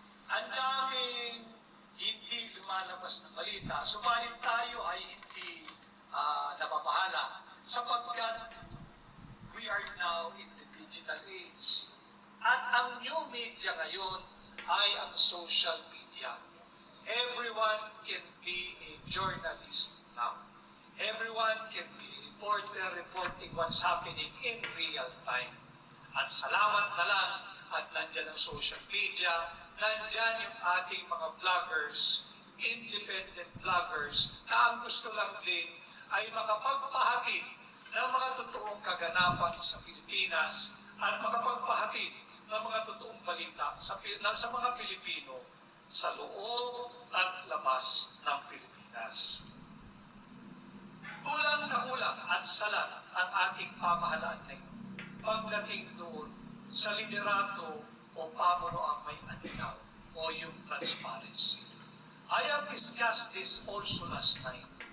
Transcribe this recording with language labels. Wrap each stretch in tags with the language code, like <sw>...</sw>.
<tl>Ang daming hindi lumalabas na balita, subalit tayo ay hindi nababahala sapagkat</tl> <en>we are now in the digital age.</en> <tl>At ang new media ngayon ay ang social media.</tl> <en>Everyone can be a journalist now. Everyone can be a reporter reporting what's happening in real time.</en> <tl>At salamat na lang at nandyan ang social media, nandyan yung ating mga vloggers, independent vloggers, na ang gusto lang din ay makapagpahatid ng mga totoong kaganapan sa Pilipinas at makapagpahatid ng mga totoong balita sa mga Pilipino sa loob at labas ng Pilipinas. Kulang na kulang at salat ang ating pamahalaan ngayon pagdating doon sa liderato o pamuno ang may aninaw o yung transparency.</tl> <en>I have discussed this also last night.</en>